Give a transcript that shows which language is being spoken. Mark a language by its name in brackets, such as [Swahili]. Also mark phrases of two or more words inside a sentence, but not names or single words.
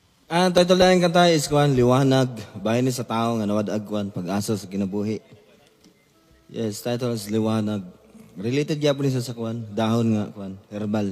[Cebuano] Ang title na yung kanta is Kwan, Liwanag, bahin ni sa tao nga nawadag kwan, pag-asa sa kinabuhi. [English] Yes, title is Liwanag. [Cebuano] Related gyapon ni sa kwan, dahon nga kwan, herbal.